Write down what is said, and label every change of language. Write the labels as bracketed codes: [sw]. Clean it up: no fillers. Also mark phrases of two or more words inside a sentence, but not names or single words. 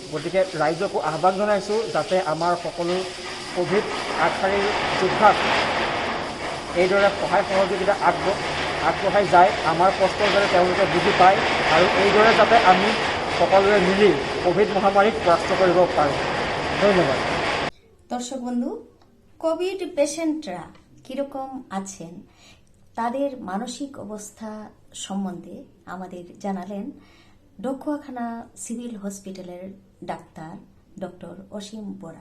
[as] গতিকে ৰাইজকো আহ্বান জনাইছোঁ যাতে আমাৰ সকলো কোভিড আগশাৰীৰ যোদ্ধাক এইদৰে সহায় সহযোগিতা আগবঢ়াই যায়, আমাৰ কষ্ট যাতে তেওঁলোকে বুজি পায় আৰু এইদৰে যাতে আমি সকলোৱে মিলি কোভিড মহামারীক পরাস্ত করব পারি। ধন্যবাদ। [bn] দর্শক বন্ধু, কোভিড পেশেন্টরা কিরকম আছেন তাদের মানসিক অবস্থা সম্বন্ধে আমাদের জানালেন ডকুয়াখানা সিভিল হসপিটালের ডাক্তার ডক্টর অসীম বরা।